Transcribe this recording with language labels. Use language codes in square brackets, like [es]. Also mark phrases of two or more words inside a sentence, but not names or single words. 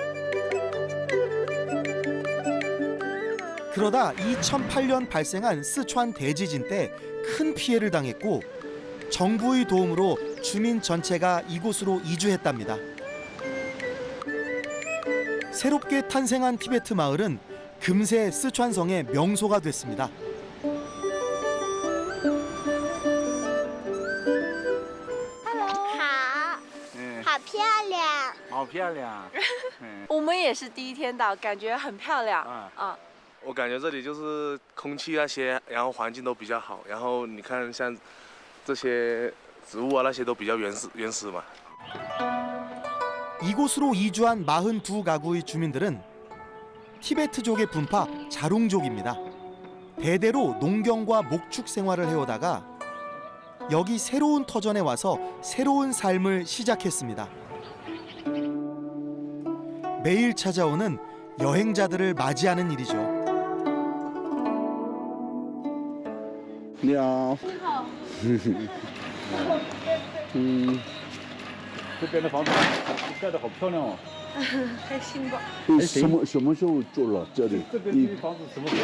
[ko] 그러다 2008년 발생한 스촨 대지진 때 큰 피해를 당했고 정부의 도움으로 주민 전체가 이곳으로 이주했답니다. 새롭게 탄생한 티베트 마을은 금세 스촨성의 명소가 됐습니다. [zh] 好漂亮。我们也是第一天到，感觉很漂亮。我感觉这里就是空气那些，然后环境都比较好，然后你看像这些植物啊那些都比较原始嘛。 [ko] 이곳으로 이주한 42가구의 주민들은 티베트족의 분파 자룽족입니다. 대대로 농경과 목축 생활을 해오다가 여기 새로운 터전에 와서 새로운 삶을 시작했습니다. 매일 찾아오는 여행자들을 맞이하는 일이죠. [zh] 你好。你好。这边的房子盖得好漂亮哦。还行吧。什么时候住了这里？这边的房子什么时候